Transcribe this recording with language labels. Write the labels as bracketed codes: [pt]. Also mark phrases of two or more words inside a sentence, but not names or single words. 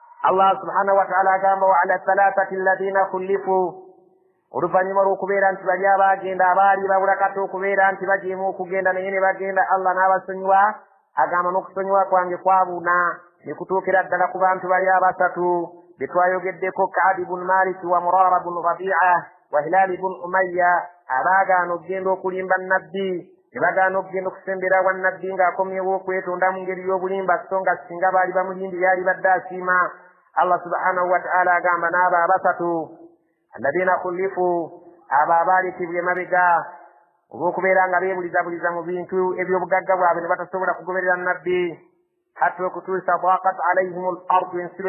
[lg] Allah [ar] سبحانه وتعالى [lg] agamba [ar] وعلى الثلاثة الذين خلفوا [lg] oluvannyuma lw'okubeera nti bali abaagenda abaali babula kati okubeera nti bajeemu okugenda naye ne bagenda Allah n'abasonyiwa agamba n'okusonyiwa kwange kwabuna ne kutuukira ddala ku bantu bali abasatu be twayogeddeko Ka'b ibn Malik wa Murara ibn Rabi'a wa Hilal ibn Umayya abaagaana okugenda okulimba nnabbi ne bagaana okugenda okusembera wa nnabbi ng'akomyewo okwetonda mu ngeri y'obulimba so nga singa baali bamulimbi yali badde asiima Allah [ar] سبحانه وتعالى [lg] agamba n'abo abasatu [ar] الذين خلفوا [lg] abo abaalikibwa emabega olw'okubeera nga beebulizabuliza mu bintu eby'obugagga bwabwe ne batasobola kugoberera nnabbi hatta okutuusa [ar] ضاقت عليهم الأرض [lg] ensi